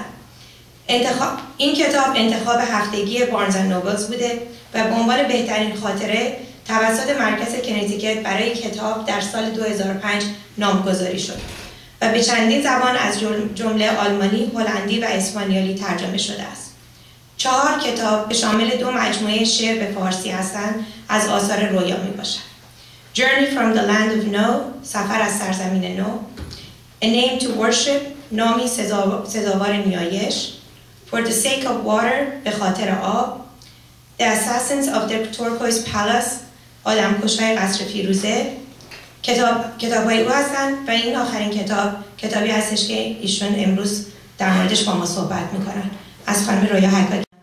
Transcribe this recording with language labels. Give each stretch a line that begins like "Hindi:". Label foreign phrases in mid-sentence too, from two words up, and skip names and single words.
Persian: این کتاب انتخاب هفتگی بارنز اند نوبلز بوده و به عنوان بهترین خاطره توسط مرکز کنتیکت برای کتاب در سال 2005 نامگذاری شد و به چندین زبان از جمله آلمانی، هلندی و اسپانیایی ترجمه شده است. 4 کتاب به شامل 2 مجموعه شعر به فارسی هستند از آثار رویا می باشد. Journey from the Land of No، سفر از سرزمین نو. A Name to Worship، نامی سزاوار نیایش. For the Sake of Water، به خاطر آب. The Assassins of the Turquoise Palace، آدمکش‌های قصر فیروزه. کتاب‌های او هستند و این آخرین کتابی هستش که ایشون امروز در موردش با ما صحبت می‌کنن. از خانم رویا حکاکیان.